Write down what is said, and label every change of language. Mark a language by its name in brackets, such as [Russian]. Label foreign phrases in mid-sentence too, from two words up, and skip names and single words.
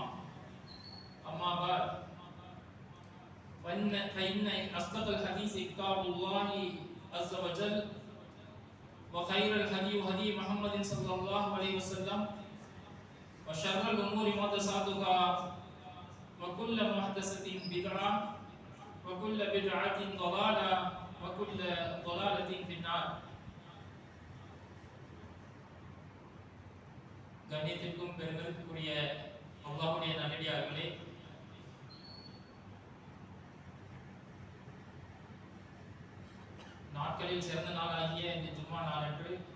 [Arabic] أما بعد فإن أصدق الحديث كتاب الله عز وجل وخير الهدي هدي محمد صلى الله عليه وسلم وشر الأمور محدثاتها وكل محدثة بدعة وكل بدعة ضلالة وكل ضلالة في النار. [Tamil] கண்ணியத்திற்கும் பெருமதிப்புக்குரிய அல்லாஹ்வுடைய நல்லடியார்களே, நாட்களில் சிறந்த நாளாகிய இந்த ஜும்மா நாளன்று